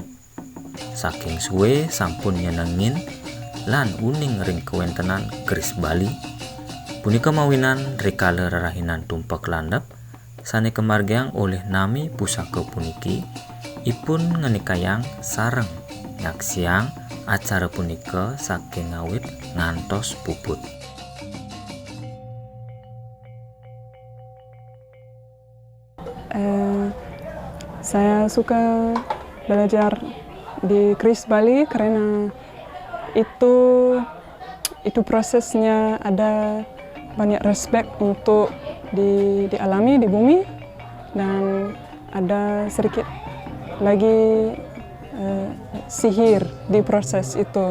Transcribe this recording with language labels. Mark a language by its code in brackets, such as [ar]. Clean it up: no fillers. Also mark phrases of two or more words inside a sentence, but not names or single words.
[ban] Saking suwe sampun nyenengin lan uning ring kewentenan keris Bali, punika mawinan rikala rerahinan tumpak landep sane kemargiang oleh nami pusaka puniki, ipun ngenikayang sareng nyaksiang acara punika saking ngawit ngantos puput. [id] Saya suka belajar di keris Bali karena itu prosesnya ada banyak respect untuk dialami di bumi, dan ada sedikit lagi sihir di proses itu.